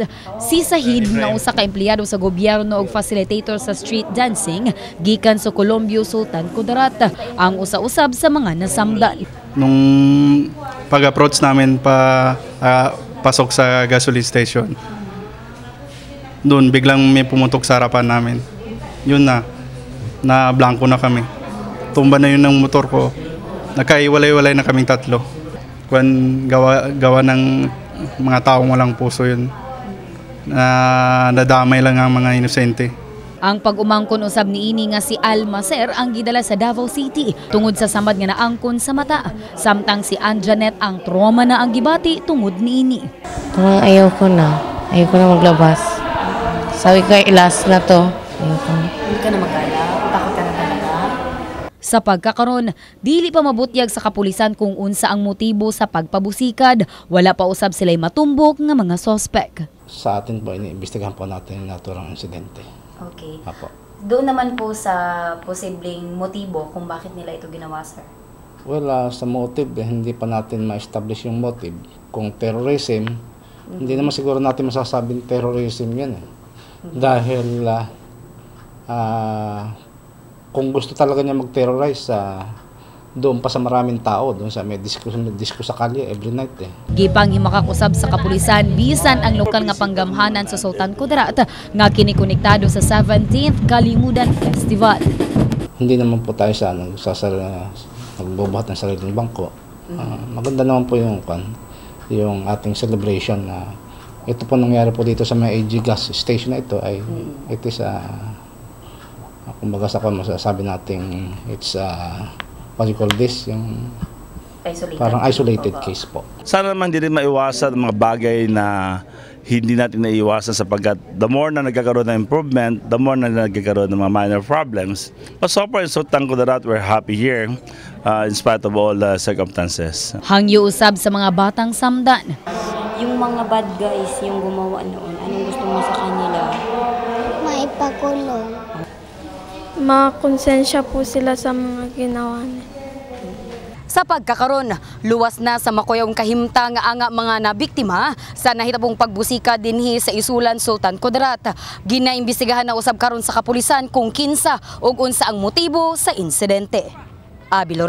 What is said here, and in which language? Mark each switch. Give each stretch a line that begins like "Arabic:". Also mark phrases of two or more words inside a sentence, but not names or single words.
Cebuano: Si Sahid na usa ka empleyado sa gobyerno ug facilitator sa
English: street dancing
Cebuano: gikan sa Colombio, Sultan Kudarat, ang usa-usab sa mga nasamdan.
Filipino: Nung pag-approach namin pasok sa gasoline station, doon biglang may pumutok sa harapan namin. Yun na blanco na kami. Tumba na yun ng motor ko. Nakaiwalay-walay na kaming tatlo. Gawa ng mga taong walang puso yun. Nadamay lang ang mga inosente.
Cebuano: Ang pag-umangkon usab niini nga si Almaser ang gidala sa Davao City tungod sa samad nga naangkon sa mata, samtang si Anjanet ang trauma na ang gibati tungod niini.
Filipino: Ayaw ko na maglabas. Sabi ko ilas na to. Hindi ka na magala? Takot ka na talaga?
Cebuano: Sa pagkakaron, dili pa mabutyag sa kapulisan kung unsa ang motibo sa pagpabusikad, wala pa usab sila'y matumbok nga mga sospek.
Filipino: Sa atin po, iniimbestigahan po natin yung naturang insidente. Okay. Apo. Doon naman po sa posibleng motibo kung bakit nila ito ginawa, sir? Well, sa motive, hindi pa natin ma-establish yung motive. Kung terrorism, hindi naman siguro natin masasabing terrorism yan. Dahil kung gusto talaga niya mag-terrorize, doon pa sa maraming tao, doon sa may disco sa kalye
English: every night.
Cebuano: Gipang himakak-usab sa kapulisan bisan ang lokal nga panggamhanan sa Sultan Kudarat nga kinikonektado sa 17th Kalimudan Festival.
Filipino: Hindi naman po tayo nagbubuhat ng sariling bangko. Maganda naman po yung ating celebration. Ito po nangyari po dito sa may AG gas station na ito ay
English: it is
Filipino: kumbaga masasabi natin
English: it's what you call this,
Filipino: yung parang isolated case po. Sana naman din maiwasan mga bagay na hindi natin naiwasan sapagkat
English: the more
Filipino: na nagkakaroon ng improvement,
English: the more
Filipino: na nagkakaroon ng mga
English: minor problems. But so far in Sultan Kudarat, we're happy here in spite of all the circumstances.
Cebuano: Hangyo usab sa mga batang samdan.
Filipino: Yung mga
English: bad guys,
Filipino: yung gumawa noon, anong gusto mo sa kanila? Maipakulong. Makonsensya po sila sa mga ginawa niya.
Cebuano: Sa pagkakaron, luwas na sa makuyang kahimtang nga mga nabiktima sa nahitabong pagbusika dinhi sa Isulan, Sultan Kudarat. Ginaimbestigahan na usab karon sa kapulisan kung kinsa ug unsa ang motibo sa insidente.